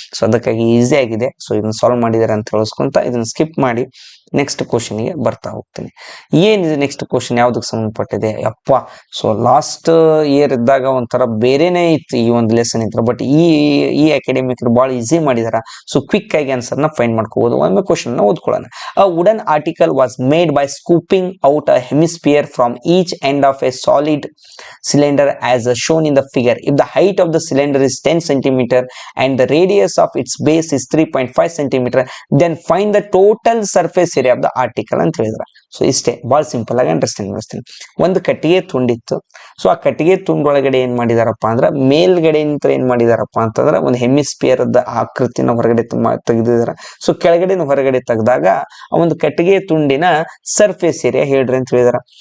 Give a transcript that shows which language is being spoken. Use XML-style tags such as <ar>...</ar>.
<kn>So ಅದಕ್ಕಾಗಿ easy ಆಗಿದೆ. So ಇದನ್ನ ಸಾಲ್ವ್ ಮಾಡಿದಾರೆ ಅಂತ ಹೇಳಿಸ್ಕೊಂತ ಇದನ್ನ ಸ್ಕಿಪ್ ಮಾಡಿ ನೆಕ್ಸ್ಟ್ ಕ್ವಶನ್ ಗೆ ಬರ್ತಾ ಹೋಗ್ತೀನಿ. ಏನಿದೆ ನೆಕ್ಸ್ಟ್ ಕ್ವಶನ್ ಯಾವ್ದಕ್ಕೆ ಸಂಬಂಧಪಟ್ಟಿದೆ ಅಪ್ಪ. ಸೊ ಲಾಸ್ಟ್ ಇಯರ್ ಇದ್ದಾಗ ಒಂಥರ ಬೇರೆನೇ ಇತ್ತು ಈ ಒಂದು ಲೆಸನ್ ಇತ್ತು, ಬಟ್ ಈ ಅಕಾಡೆಮಿಕ್ ಬಹಳ ಈಸಿ ಮಾಡಿದಾರ. ಸೊ ಕ್ವಿಕ್ ಆಗಿ ಆನ್ಸರ್ ನ ಫೈಂಡ್ ಮಾಡ್ಕೋಬಹುದು. ಒಮ್ಮೆ ಕ್ವಶನ್ ನ ಓದ್ಕೊಳ್ಳೋಣ.</kn> <en>A wooden article was made by scooping out a hemisphere from each end of a solid cylinder as shown in the figure. If the height of the cylinder is 10 cm and the radius of its base is 3.5 cm, then find the total surface area of the article</en> <kn>ಅಂತ ಹೇಳಿದ್ರ. So ಇಷ್ಟೇ, ಬಹಳ simple ಆಗಿ understand ಮಾಡಿಸ್ತೀನಿ. ಒಂದು ಕಟ್ಟಿಗೆ ತುಂಡಿತ್ತು. So ಆ ಕಟ್ಟಿಗೆ ತುಂಡೊಳಗಡೆ ಏನ್ ಮಾಡಿದಾರಪ್ಪ ಅಂದ್ರೆ ಮೇಲ್ಗಡೆ ನಿಂತ ಏನ್ ಮಾಡಿದಾರಪ್ಪ ಅಂತಂದ್ರೆ ಒಂದು ಹೆಮಿಸ್ಪಿಯರ್ ಆಕೃತಿನ ಹೊರಗಡೆ ತೆಗೆದಿದಾರ. ಸೊ ಕೆಳಗಡೆ ಹೊರಗಡೆ ತೆಗೆದಾಗ ಆ ಒಂದು ಕಟ್ಟಿಗೆ ತುಂಡಿನ ಸರ್ಫೇಸ್ ಏರಿಯಾ ಹೇಳ್ರಿ ಅಂತ ಹೇಳಿದಾರ.</kn>